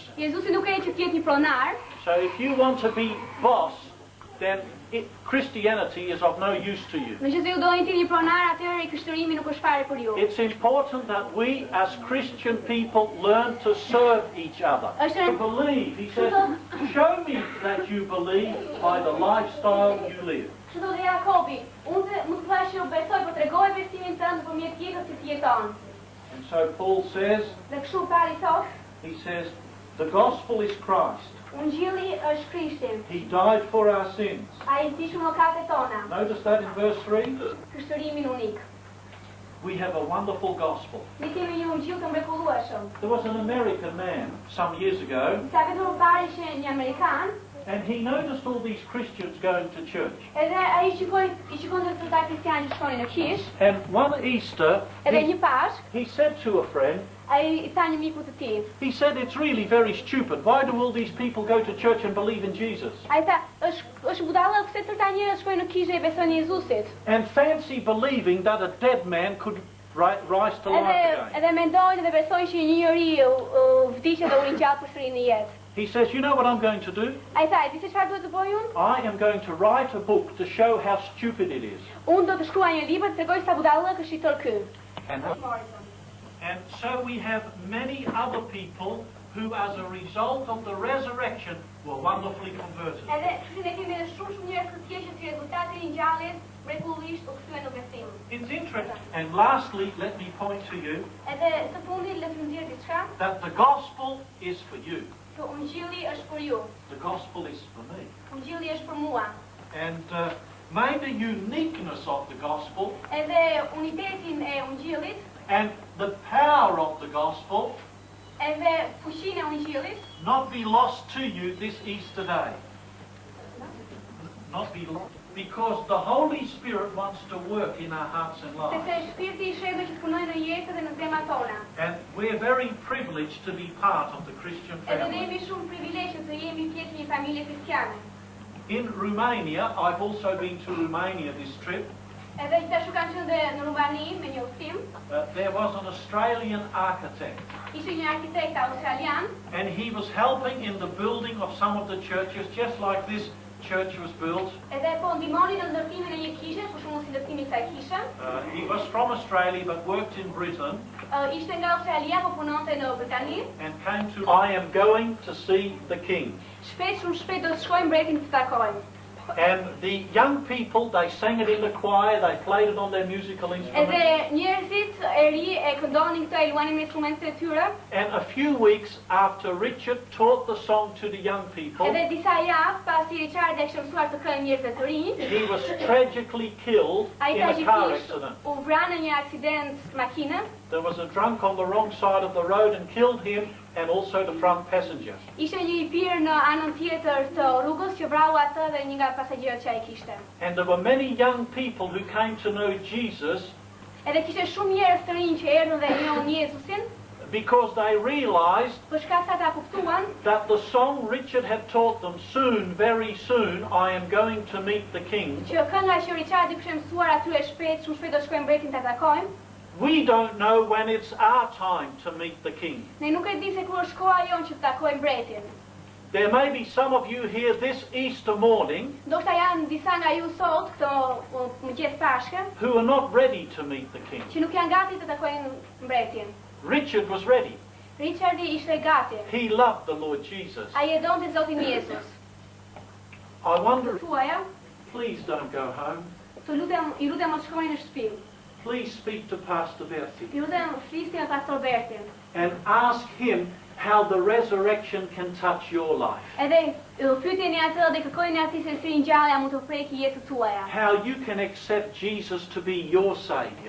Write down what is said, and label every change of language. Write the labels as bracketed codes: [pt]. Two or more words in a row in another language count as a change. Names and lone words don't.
[sq] Jezusi nuk erdhi që të jetë një pronar. [en] So if you want to be boss, then Christianity is of no use to you. [sq] Nëse ju doni të jeni një pronar, atëherë krishterimi nuk është fare për ju. [en] It's important that we as Christian people learn to serve each other. To believe. He says, show me that you believe by the lifestyle you live. [sq] Kështu thotë Jakobi, unë nuk thash që besoj, por tregoj besimin tënd nëpërmjet jetës që ti jeton. [en] And so Paul says, [sq] Dhe kështu Pauli thotë, [en] he says, the gospel is Christ. [sq] Ungjilli është Krishti. [en] He died for our sins. [sq] Ai vdiq për mëkatet tona. [en] Notice that in verse 3. [sq] Krishterimin unik. [en] We have a wonderful gospel. [sq] Ne kemi një ungjill të mrekullueshëm. [en] There was an American man some years ago, [sq] Sa vjet më parë ishte një amerikan, [en] and he noticed all these Christians going to church. [sq] edhe ai i shikonte këta kristianë që shkonin në kish, [en] And one Easter, [sq] edhe një Pashk, [en] he said to a friend, [sq] ai i tha një miku të tij. [en] he said, it's really very stupid. Why do all these people go to church and believe in Jesus? [sq] Ai tha, është budallë pse tërta njerëz shkojnë në kishë e besojnë Jezusit. [en] And fancy believing that a dead man could rise to life again. [sq] Edhe mendojnë dhe besojnë që një njeri vdiqet dhe u ringjall përsëri në jetë. [en] He says, you know what I'm going to do? [sq] Ai tha, di se çfarë duhet të bëj unë? [en] I am going to write a book to show how stupid it is. [sq] Unë do të shkruaj një libër të tregoj sa budallëk është i tërë ky. [en] And so we have many other people who, as a result of the resurrection, were wonderfully converted. [sq] Edhe ne kemi edhe shumë njerëz të tjerë që si rezultati i ngjaljes mrekullisht u kthyen në besim. [en] It's interesting. And lastly, let me point to you [sq] Edhe së fundi le të nxjerr diçka, [en] that the gospel is for you. [sq] që ungjilli është për ju. [en] The gospel is for me. [sq] Ungjilli është për mua. [en] And main the uniqueness of the gospel [sq] Edhe unitetin e ungjillit, [en] and the power of the gospel [sq] edhe fuqinë e ungjillit, [en] not be lost to you this Easter day. Not be lost. Because the Holy Spirit wants to work in our hearts and lives. [sq] sepse Shpirti i Shenjtë që punojë në jetë dhe në zemrat tona. [en] And we're very privileged to be part of the Christian [sq] Edhe ne [en] family. [sq] jemi shumë privilegj të jemi pjesë një familje kristiane. [en] In Romania, I've also been to Romania this trip. [sq] Edhe gjithashtu kanë qenë dhe në Rumani me një udhtim. [en] There was an Australian architect. [sq] Ishte një arkitekt australian. [en] And he was helping in the building of some of the churches, just like this church was built. [sq] Edhe po ndihmoni në ndërtimin e një kishe, për shembull si ndërtimi i kësaj kishe. [en] He was from Australia but worked in Britain. [sq] Ishte nga Australia, po punonte në Britani. [en] And came to, I am going to see the king. [sq] Shumë shpejt do të shkojmë mbretin të takojmë. [en] And the young people, they sang it in the choir, they played it on their musical instruments. [sq] Edhe njerëzit e ri e këndonin këtë, e luanin me instrumentet e tyre. [en] And a few weeks after Richard taught the song to the young people, [sq] Edhe disa javë pasi Richard e kishte mësuar të këngë njerëzve të rinj, [en] he was tragically killed in a car accident. [sq] U vra në një aksident makine. [en] There was a drunk on the wrong side of the road and killed him and also the front passenger. [sq] Ishte një i pirë në anën tjetër të rrugës që vrau atë dhe një nga pasagerët që ai kishte. [en] And there were many young people who came to know Jesus [sq] Edhe kishte shumë njerëz të rinj që erdhën dhe njohën Jezusin, [en] because they realized [sq] për shkak se ata kuptuan [en] that the song Richard had taught them, soon, very soon, I am going to meet the king. [sq] që kënga që Richardi kishte mësuar atyre shpejt, shumë shpejt do shkojmë mbretin ta takojmë. [en] We don't know when it's our time to meet the king. [sq] Ne nuk e di se kur është koha jonë që të takojmë mbretin. [en] There may be some of you here this Easter morning [sq] Ndoshta janë disa nga ju sot këto mëngjes Pashke [en] who are not ready to meet the king. [sq] që nuk janë gati të takojnë mbretin. [en] Richard was ready. [sq] Richardi ishte gati. [en] He loved the Lord Jesus. [sq] Ai e donte Zotin Jezus. [en] I wonder, [sq] Thuaja, [en] please don't go home. [sq] ju lutem mos shkoni në shtëpi. [en] Please speak to Pastor Bertie [sq] Ju lutem flisni me Pastor Bertin. [en] and ask him how the resurrection can touch your life. [sq] Edhe pyetjeni atë dhe kërkojeni atij se si ngjallja mund të prekë jetën tuaja. [en] How you can accept Jesus to be your Savior.